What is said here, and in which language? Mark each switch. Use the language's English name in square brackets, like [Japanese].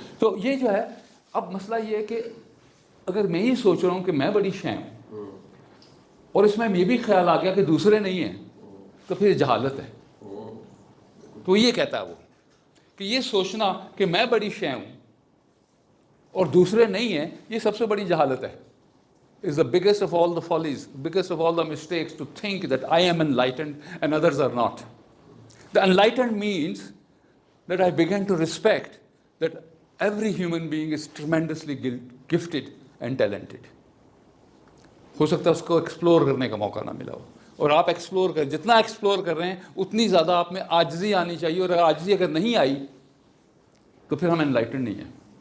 [Hindi] तो ये जो है, अब मसला ये है कि अगर मैं ये सोच रहा हूँ कि मैं बड़ी शय हूँ और इसमें ये भी ख्याल आ गया कि दूसरे नहीं हैं, तो फिर जहालत है। तो ये कहता है वो कि ये सोचना कि मैं बड़ी शय हूँ और दूसरे नहीं हैं, ये सबसे बड़ी जहालत है। [English] is the biggest of all the follies, biggest of all the mistakes, to think that I am enlightened and others are not. The enlightened means that I began to respect that every human being is tremendously gifted and talented. [Hindi] हो सकता है उसको explore करने का मौका ना मिला हो, और आप एक्सप्लोर कर, जितना एक्सप्लोर कर रहे हैं उतनी ज़्यादा आप में आजिज़ी आनी चाहिए, और आजिज़ी अगर नहीं आई तो फिर हम एनलाइटेंड नहीं हैं।